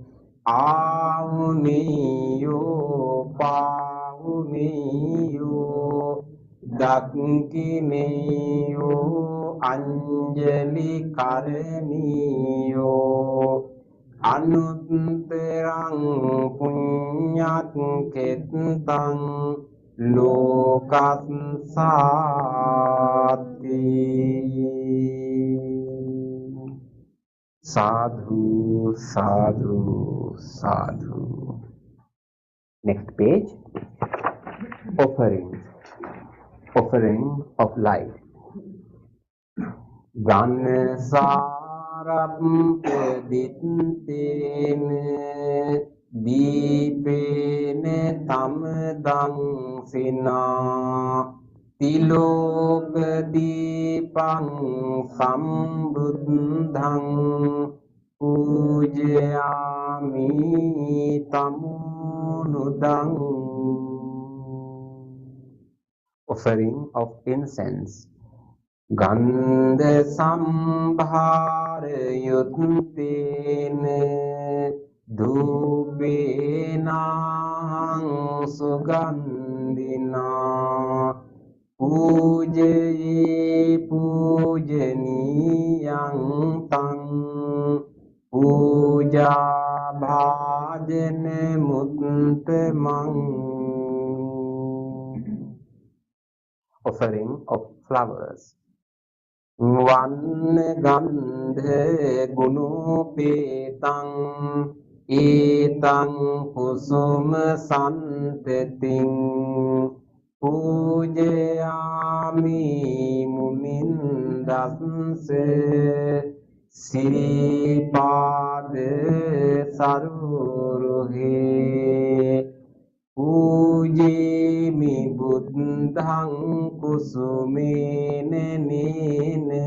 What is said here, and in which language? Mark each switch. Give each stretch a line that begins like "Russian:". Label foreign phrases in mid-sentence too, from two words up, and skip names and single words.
Pali: ආවුනියෝ පාවුනියෝ දක්ඛිනේයෝ අංජලි කරණීයෝ අනුත්තරං පුඤ්ඤත් කෙත්තං ලෝකස්සාති sadhu sadhu sadhu.
English: Next page. Offering of light.
Pali: Ganasarapadittene dīpene tamdang sina තිලෝක දීපං සම්බුද්ධං පූජයාමි තමුනුදං.
English: Offering of incense.
Pali: ගන්ධ සම්භාර යුත්තේන ධූපේනං සුගන්ධිනා පූජයේ පූජනීයං තං පූජා භාජන මුත්තමං.
English: Offering of flowers.
Pali: වන්න ගන්ධ ගුණෝපේතං ඒතං කුසුම සන්තතින් පූජයාමි මුනින්දස්ස සිරිපාද සරුරුහේ පූජේමි බුද්ධං කුසුමේන නේන